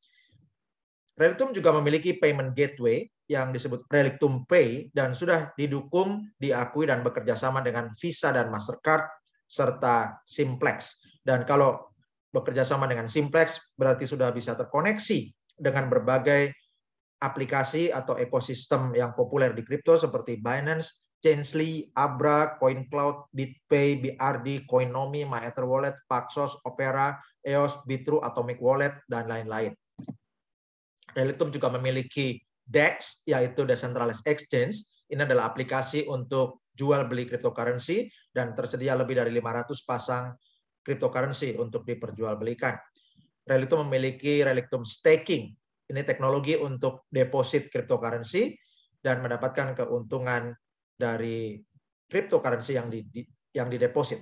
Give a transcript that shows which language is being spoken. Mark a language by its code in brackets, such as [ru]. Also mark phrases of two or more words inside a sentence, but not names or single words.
[id] Relictum juga memiliki [en] payment gateway [id] yang disebut Relictum Pay dan sudah didukung, diakui, dan bekerja sama dengan Visa dan Mastercard serta Simplex. Dan kalau bekerja sama dengan Simplex berarti sudah bisa terkoneksi dengan berbagai aplikasi atau ekosistem yang populer di kripto seperti Binance, Chainsley, Abra, CoinCloud, BitPay, BRD, Coinomi, MyEtherWallet, Paxos, Opera, EOS, Bitrue, Atomic Wallet, dan lain-lain. Relictum juga memiliki DEX, yaitu [en] Decentralized Exchange. [id] Ini adalah aplikasi untuk jual beli cryptocurrency dan tersedia lebih dari 500 pasang cryptocurrency untuk diperjualbelikan. Relictum memiliki Relictum Staking. Ini teknologi untuk deposit cryptocurrency dan mendapatkan keuntungan dari cryptocurrency yang dideposit.